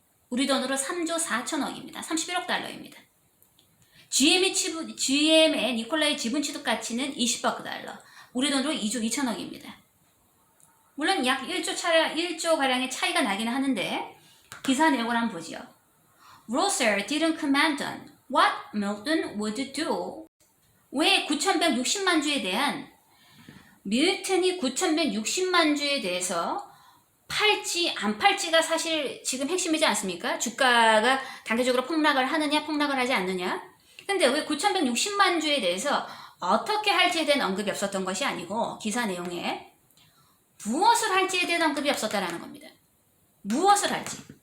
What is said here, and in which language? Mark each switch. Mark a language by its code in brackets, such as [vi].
[ko] 우리 돈으로 3조 4천억입니다. 31억 달러입니다. GM의 니콜라의 지분 취득 가치는 20억 달러, 우리 돈으로 2조 2천억입니다. 물론 약 1조 가량의 차이가 나긴 하는데 기사 내용을 한번 보죠. [en] Rosser didn't comment on what Milton would do. [ko] 왜 9,160만 주에 대한 밀턴이 9,160만 주에 대해서 팔지 안 팔지가 사실 지금 핵심이지 않습니까? 주가가 단계적으로 폭락을 하느냐 폭락을 하지 않느냐. 근데 왜 9,160만 주에 대해서 어떻게 할지에 대한 언급이 없었던 것이 아니고 기사 내용에 무엇을 할지에 대한 언급이 없었다라는 겁니다. 무엇을 할지.